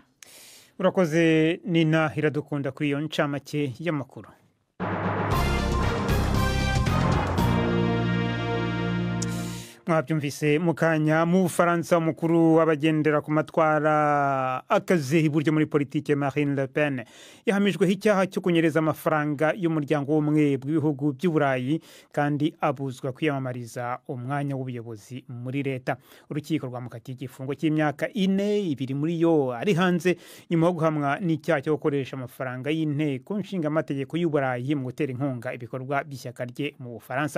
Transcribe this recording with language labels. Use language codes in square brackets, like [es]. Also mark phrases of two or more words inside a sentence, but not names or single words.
[rw] urakoze Nina Iradukunda kuri iyo ncamake y'amakuru. Mwabyumvise mukanya mu Bufaransa umukuru w'abagendera ku matwara akaze iburyo muri politike Marine Le Pen yahamijwe icyaha cyo kunyereza amafaranga y'umuryango w'umwe bw'ibihugu by'Uburayi kandi abuzwa kwiyamamariza umwanya w'ubuyobozi muri leta. Urukiko rwamukatiye igifungo cy'imyaka 4, 2 muri yo ari hanze nyuma yo guhamwa n'icyaha cyo gukoresha amafaranga y'inteko nshinga amategeko y'Uburayi mu gutera inkunga ibikorwa by'ishyaka rye mu Bufaransa.